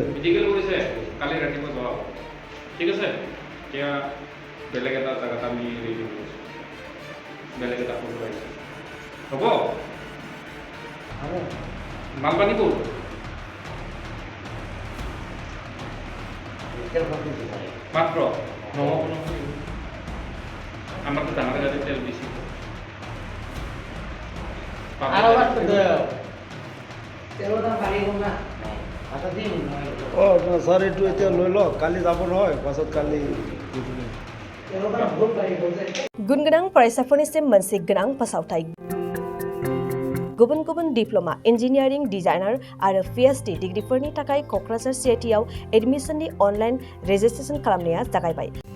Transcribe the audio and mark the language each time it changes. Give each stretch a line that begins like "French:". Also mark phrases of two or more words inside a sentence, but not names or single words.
Assamese: মেডিকেল কৰিছে কালি ৰাতিপুৱা যোৱা ঠিক আছে এতিয়া বেলেগ এটা জেগাত আমি ৰেডি হৈ আছোঁ বেলেগ এটা ফটো আহিছে হ'ব মালপানী ক'ত মাত্ৰ
Bangla: আমার তো জানা গেছে তেল বেশি
Assamese: ছাৰ এইটো এতিয়া লৈ লওক কালি যাব নহয় পাছত কালি
Bodo: गुन गोनां फरायसाफोरनिसिम मोनसे गोनां फोसावथाय गुबुन गुबुन डिप्लोमा इन्जिनियारिं डिजाइनार आरो PhD डिग्रीफोरनि थाखाय क'क्राझार CITआव एडमिशननि अनलाइन रेजिस्ट्रेशन खालामनाया जागायबाय